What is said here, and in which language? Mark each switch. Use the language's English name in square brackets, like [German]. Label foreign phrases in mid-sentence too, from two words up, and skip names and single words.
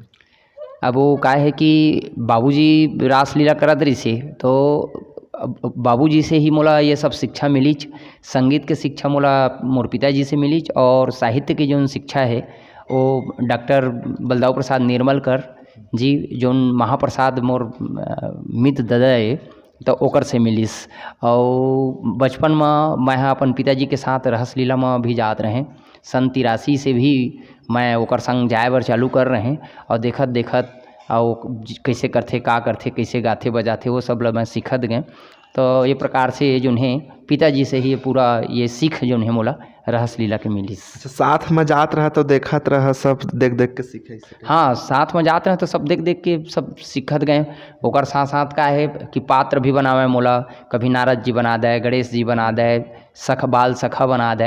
[Chhattisgarhi] अब वो का है कि बाबूजी रासलीला करत रही से तो बाबूजी से ही मोला ये सब शिक्षा मिली। संगीत के शिक्षा मोला मोर पिताजी से मिली। और साहित्य की जो शिक्षा है वो डॉक्टर बलदाऊ प्रसाद निर्मलकर जी जो महाप्रसाद मोर मित्र दादा है तो ओकर से मिलिस। और बचपन में मैं अपन पिताजी के साथ रहसलीला में भी जात रहे। सन 83 से भी मैं ओकर संग जाए बर चालू कर रहे। और देखत देखत और कैसे करथे, का करथे, कैसे गाथे बजाथे वो सब मैं सीखत गए। तो ये प्रकार से जो है पिताजी से ही पूरा ये सीख जो है मोला रहसलीला के मिलिस। अच्छा, साथ में जात रहा तो देखत रहा, सब देख देख के सीखे? हाँ, साथ में जाते हैं तो सब देख देख के सब सीखत गए। ओकर साथ साथ का है कि पात्र भी बनावे मोला, कभी नारद जी बना दे, गणेश जी बना दे, सख बाल सखा बना दे।